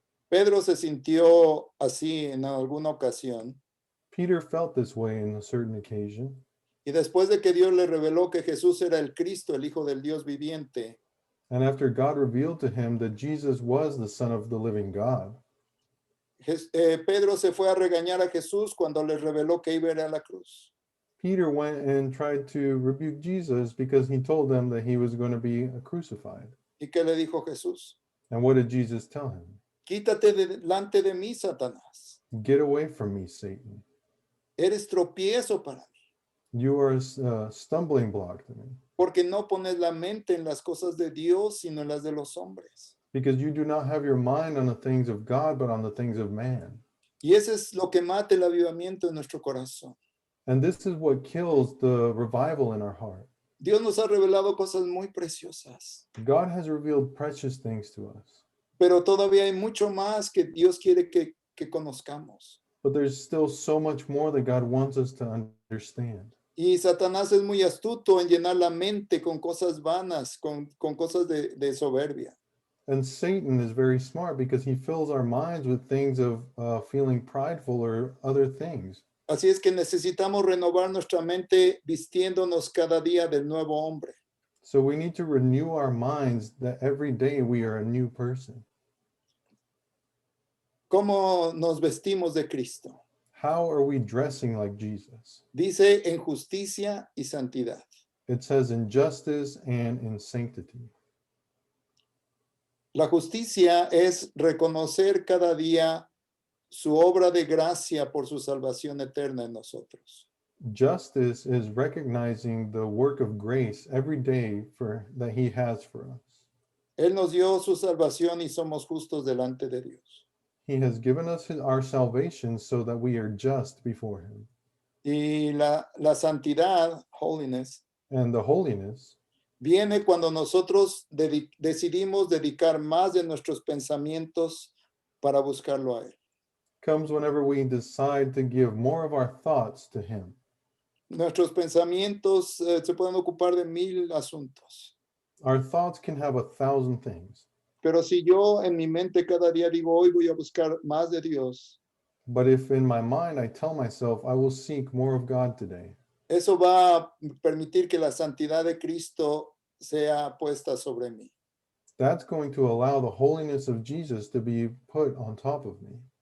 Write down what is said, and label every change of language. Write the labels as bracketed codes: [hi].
[es] Pedro se sintió así en alguna ocasión [en] Peter felt this way in a certain occasion. [es] y después de que Dios le reveló que Jesús era el Cristo, el Hijo del Dios viviente, [en] And after God revealed to him that Jesus was the Son of the living God, [es] Pedro se fue a regañar a Jesús cuando le reveló que iba a ir a la cruz. [en] Peter went and tried to rebuke Jesus because he told them that he was going to be crucified. [es] ¿Y qué le dijo Jesús? [en] And what did Jesus tell him? [es] Quítate delante de mí, Satanás. [en] Get away from me, Satan. [es] Eres tropiezo para mí, [en] You are a stumbling block to me [es] porque no pones la mente en las cosas de Dios, sino en las de los hombres. [en] because you do not have your mind on the things of God, but on the things of man. [es] Y eso es lo que mata el avivamiento en nuestro corazón. [en] And this is what kills the revival in our heart. [es] Dios nos ha revelado cosas muy preciosas. [en] God has revealed precious things to us. [es] pero todavía hay mucho más que Dios quiere que conozcamos. [en] But there's still so much more that God wants us to understand. [es] Y Satanás es muy astuto en llenar la mente con cosas vanas, con cosas de soberbia. [en] And Satan is very smart because he fills our minds with things of feeling prideful or other things. [es] Así es que necesitamos renovar nuestra mente vistiéndonos cada día del nuevo hombre. [en] So we need to renew our minds that every day we are a new person. [es] ¿Cómo nos vestimos de Cristo? [en] How are we dressing like Jesus? [es] Dice en justicia y santidad. [en] It says in justice and in sanctity. [es] La justicia es reconocer cada día su obra de gracia por su salvación eterna en nosotros. [en] Justice is recognizing the work of grace every day that he has for us. [es] Él nos dio su salvación y somos justos delante de Dios. [en] He has given us our salvation so that we are just before him. [es] Y la santidad, holiness, [en] And the holiness [es] viene cuando nosotros decidimos dedicar más de nuestros pensamientos para buscarlo a Él. [en] comes whenever we decide to give more of our thoughts to him. [es] Nuestros pensamientos se pueden ocupar de 1000 asuntos. [en] Our thoughts can have 1,000 things, [es] Pero si yo en mi mente cada día digo, hoy voy a buscar más de Dios, [en] but if in my mind I tell myself I will seek more of God today, [es] eso va a permitir que la santidad de Cristo sea puesta sobre mí. [en] that's going to allow the holiness of Jesus to be put on top of me.